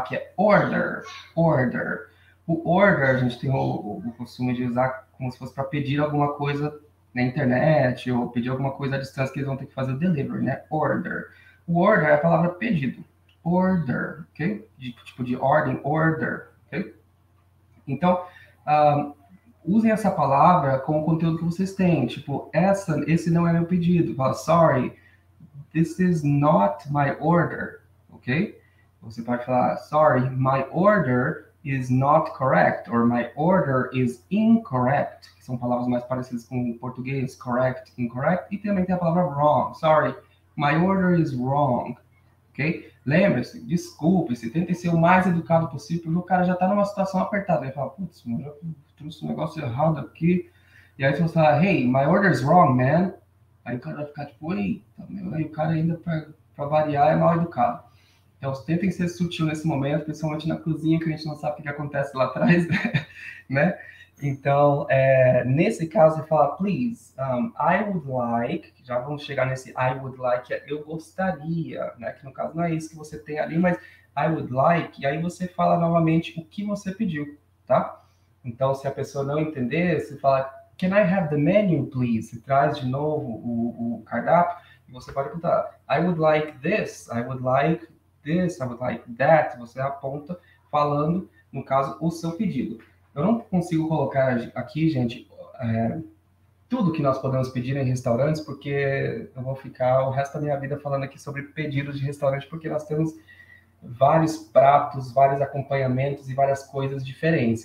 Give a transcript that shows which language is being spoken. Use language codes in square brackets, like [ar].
[pt] Que é order, order. O order, a gente tem o costume de usar como se fosse para pedir alguma coisa na internet ou pedir alguma coisa à distância que eles vão ter que fazer o delivery, né? Order. O order é a palavra pedido. Order, ok? Tipo de ordem, order, ok? Então, usem essa palavra com o conteúdo que vocês têm. Tipo, esse não é meu pedido. [en] Fala, sorry, this is not my order, ok? [pt] Você pode falar, [en] sorry, my order is not correct, or my order is incorrect, [pt] que são palavras mais parecidas com o português, correct, incorrect, e também tem a palavra wrong, [en] sorry, my order is wrong, [pt] ok? Lembre-se, desculpe-se, tente ser o mais educado possível, porque o cara já está numa situação apertada, ele fala, putz, eu já trouxe um negócio errado aqui, e aí você fala, [en] hey, my order is wrong, man. [pt] Aí o cara vai ficar tipo, eita, meu, aí o cara ainda, para variar, é mal educado. Então, tentem ser sutil nesse momento, principalmente na cozinha, que a gente não sabe o que acontece lá atrás, né? Então, nesse caso, você fala, [en] please, I would like, [pt] já vamos chegar nesse I would like, eu gostaria, né? Que no caso não é isso que você tem ali, mas I would like, e aí você fala novamente o que você pediu, tá? Então, se a pessoa não entender, você fala, [en] can I have the menu, please? [pt] Você traz de novo o cardápio e você pode perguntar, [en] I would like this, I would like this, I would like that. [pt] Você aponta falando, no caso, o seu pedido. Eu não consigo colocar aqui, gente, tudo que nós podemos pedir em restaurantes, porque eu vou ficar o resto da minha vida falando aqui sobre pedidos de restaurante, porque nós temos vários pratos, vários acompanhamentos e várias coisas diferentes.